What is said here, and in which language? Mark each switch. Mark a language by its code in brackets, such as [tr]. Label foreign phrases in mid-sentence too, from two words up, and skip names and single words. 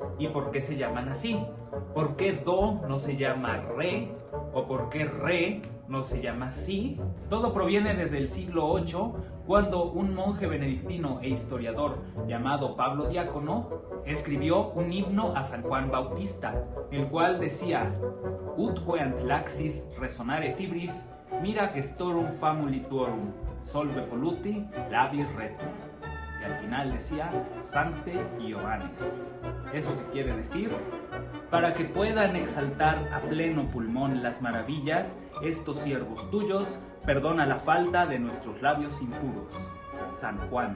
[es] ¿Y por qué se llaman así? ¿Por qué do no se llama re? ¿O por qué re no se llama si? Todo proviene desde el siglo VIII, cuando un monje benedictino e historiador llamado Pablo Diácono escribió un himno a San Juan Bautista, el cual decía: [la] Ut queant laxis resonare fibris, mira gestorum famuli tuorum, solve polluti labis retum. [es] Y al final decía [la] Sancte Ioannes. [es] ¿Eso qué quiere decir? Para que puedan exaltar a pleno pulmón las maravillas, estos siervos tuyos, perdona la falta de nuestros labios impuros. San Juan.